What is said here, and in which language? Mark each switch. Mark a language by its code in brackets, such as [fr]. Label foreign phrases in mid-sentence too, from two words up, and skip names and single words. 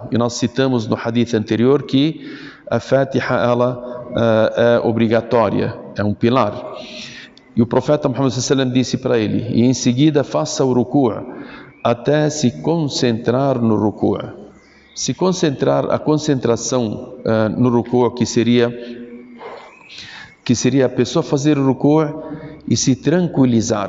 [pt] E nós citamos no hadith anterior que a Fatiha é obrigatória, é um pilar. E o profeta Muhammad [ar] صلى الله عليه وسلم [pt] disse para ele, e em seguida faça o ruku' até se concentrar no ruku'. Se concentrar, a concentração no ruku', que seria a pessoa fazer o ruku' e se tranquilizar.